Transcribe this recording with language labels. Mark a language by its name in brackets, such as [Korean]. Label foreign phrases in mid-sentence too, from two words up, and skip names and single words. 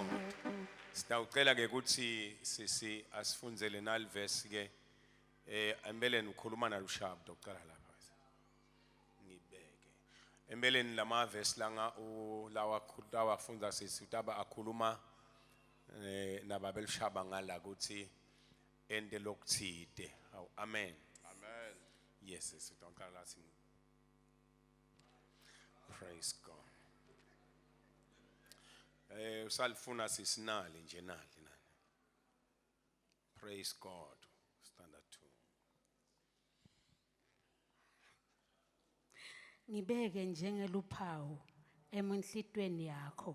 [Swati] Sitawucela ke ukuthi sisi asifundzele nalivesi ke embeleni ukhuluma nalushaba docala lapha. Ngibeke. Embeleni lamavesi langa lawa fundza sisi utaba akhuluma nababelushaba ngala ukuthi ende lokuthide. Amen. Amen. [English] Yes, yes, don't call us. Praise God. [Swati] Usalifuna sisinali nje nali nani. [English] Praise God. Standard 2. [Swati] Ngibeke njengeluphawu emunhlitweni yakho.